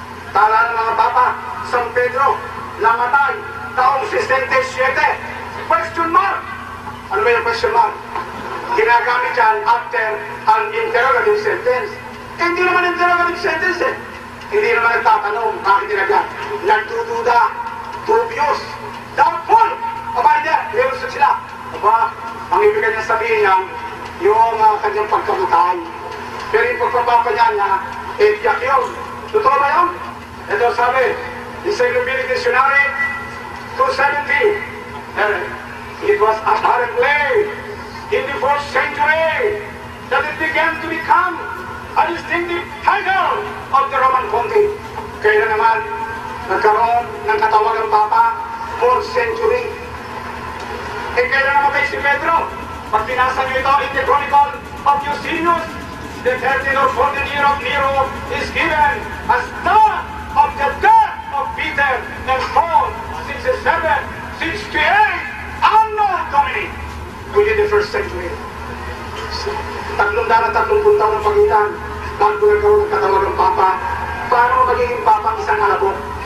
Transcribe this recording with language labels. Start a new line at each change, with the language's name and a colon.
Filipino: Tala ng mga papa, San Pedro, namatay, taong 67.
English: Question mark!
Filipino: Ano ba yung
English: question mark?
Filipino: Ginagamit yan
English: after an interrogative sentence.
Filipino: Hindi naman interrogative sentence eh. Hindi naman nagtatanong, bakit ginagawa?
English: Nagdududa, dubious, doubtful.
Filipino: Aba, hindi, relusot sila. Aba, ang ibig niya sabihin niya, yung kanyang pagkamatay. Pero yung pagpapapanya niya, tiyak yun. Totoo ba yun? Ito sabi, Encyclopedia Dictionary, 270.
English: It was apparently in the 4th century that it began to become a distinctive title of the Roman Pontiff.
Filipino: Kaya naman, nagkaroon ng katawagang Papa, 4th century. Kailan namatay si Pedro? Pag binasa niyo ito
English: in the Chronicle of Eusebius, the 13th or 14th year of Nero is given as start of the death of Peter and Paul, 67, 68, Anno Domini, within the 1st century.
Filipino: 330 taon ng pagitan bago nagkaroon ng katawagang Papa. Paano magiging Papa ang isang alabok?